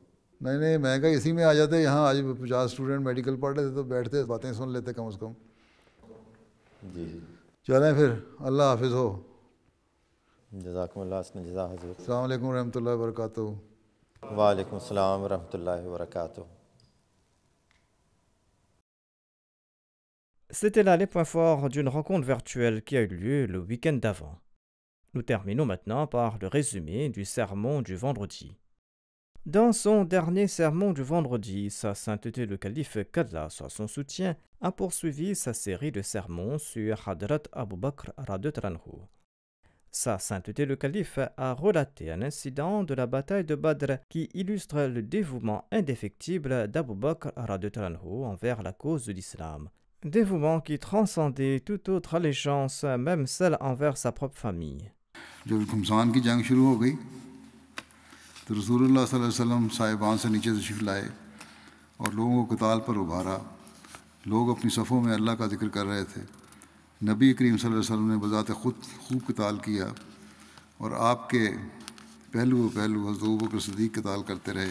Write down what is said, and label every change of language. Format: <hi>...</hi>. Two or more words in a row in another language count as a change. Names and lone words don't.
<ur>نہیں میں کہا اسی میں آ جاتے. یہاں آج 50 اسٹوڈنٹ میڈیکل پڑھ رہے تھے تو بیٹھتے باتیں سن لیتے کم از کم. جی چلیں پھر, اللہ حافظ ہو.</ur> <ar>جزاکم اللہ حسن جزا حضور. السلام علیکم ورحمۃ اللہ وبرکاتہ. وعلیکم السلام ورحمۃ اللہ وبرکاتہ.</ar> <fr>C'était là les points forts d'une rencontre virtuelle qui a eu lieu le week-end d'avant. Nous terminons maintenant par le résumé du sermon du vendredi. Dans son dernier sermon du vendredi, Sa Sainteté le Calife qu'Allah soit son soutien a poursuivi sa série de sermons sur Hadrat Abu Bakr</fr> <ar>رضي الله عنه.</ar> <fr>Sa Sainteté le Calife a relaté un incident de la bataille de Badr qui illustre le dévouement indéfectible d'Abu Bakr</fr> <ar>رضي الله عنه</ar> <fr>envers la cause de l'islam. Dévouement qui transcendait toute autre allégeance, même celle envers sa propre famille.</fr> <ur>جب گھمسان کی جنگ شروع ہو گئی تو رسول اللہ</ur> <ar>صلی اللہ علیہ وسلم</ar> <ur>صاحبان سے نیچے تشریف لائے اور لوگوں کو قتال پر ابھارا. لوگ اپنی صفوں میں اللہ کا ذکر کر رہے تھے. نبی کریم</ur> <ar>صلی اللہ علیہ وسلم</ar> <ur>نے بذات خود خوب قتال کیا اور آپ کے پہلو حضرت ابوبکر صدیق قتال کرتے رہے.</ur>